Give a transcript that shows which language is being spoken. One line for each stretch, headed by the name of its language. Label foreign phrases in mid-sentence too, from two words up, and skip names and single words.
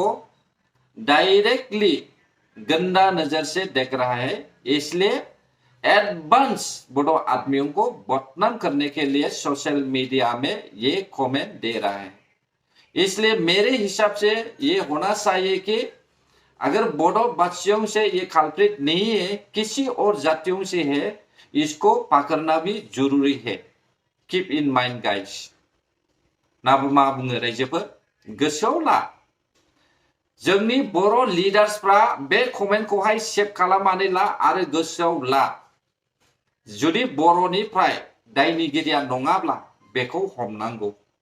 Hindi: डायरेक्टली गंदा नजर से देख रहा है इसलिए एडवांस बोडो आदमियों को बदनाम करने के लिए
English: social media
Hindi: में ये कमेंट दे रहा है इसलिए मेरे हिसाब से ये होना चाहिए कि अगर बोडो बच्चों से ये कल्प्रिट नहीं है किसी और जातियों से है इसको पकड़ना भी जरूरी है
English: keep in mind guys
Bodo: ना मा बुङो रायजोफोर गोसोआव ला जोंनि बर' लिडार्सफ्रा बे कमेन्टखौहाय सेभ खालामनानै ला आरो गोसोआव ला जुदि बर'निफ्राय दायनिगिरिया नङाब्ला बेखौ हमनांगौ